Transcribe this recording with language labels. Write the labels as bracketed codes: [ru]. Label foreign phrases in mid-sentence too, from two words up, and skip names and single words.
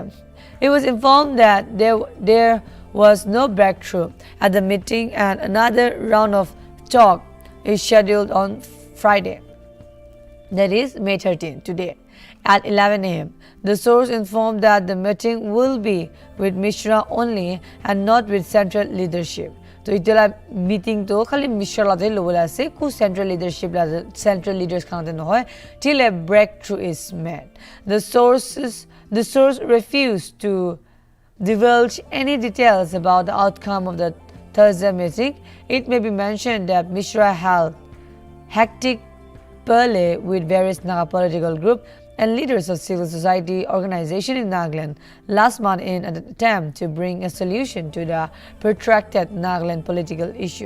[en] It was informed that there was no breakthrough at the meeting and another round of talk is scheduled on Friday, that is May 13, today, at 11 a.m. The source informed that the meeting will be with Mishra only and not with central leadership. [nag] So itela meeting to khali Mishra la de lobola ase ku [en] central leadership [nag] la [en] central leaders [nag] khante no hoy [en] till a breakthrough is made. The source refused to divulge any details about the outcome of the Thursday meeting. It may be mentioned that Mishra held hectic parley with various Naga political groups and leaders of civil society organization in Nagaland last month in an attempt to bring a solution to the protracted Nagaland political issue.